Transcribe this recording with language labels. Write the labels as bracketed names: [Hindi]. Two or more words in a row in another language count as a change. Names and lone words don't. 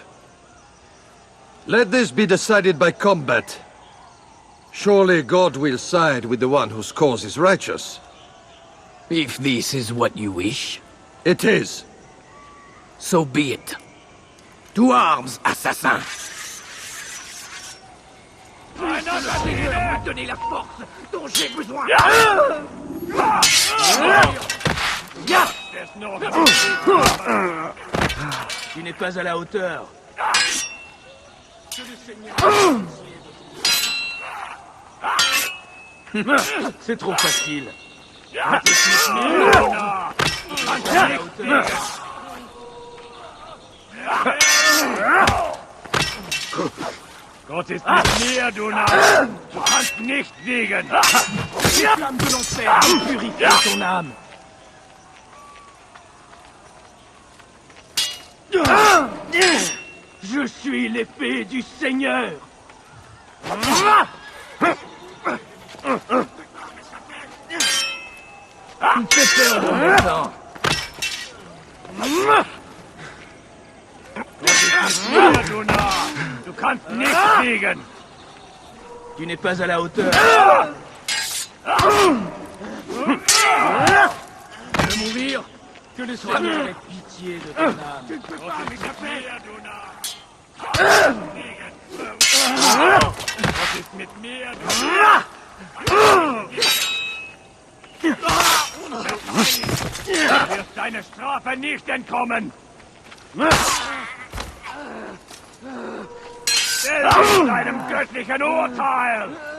[English] Let this be decided by combat. Surely God will side with the one whose cause is righteous. If this is what you wish. It is. So be it. To arms, assassin! [French] Donner la force dont j'ai besoin. Tu n'es pas à la hauteur. C'est trop facile. [German] Gott ist mit mir, du Narr! Du kannst nicht siegen! [French] Flamme de l'enfer, purifie ton âme. Je suis l'épée du Seigneur! Tu me fais peur de mon temps. [German] Du Narr! Du kannst nicht siegen! [French] Tu n'es pas à la hauteur. Tu veux mourir? Que le Seigneur ait pitié de ton âme. Tu ne peux pas m'échapper, [German] Gott ist mit mir, du Narr! Du wirst deiner Strafe nicht entkommen! Stell dich deinem göttlichen Urteil!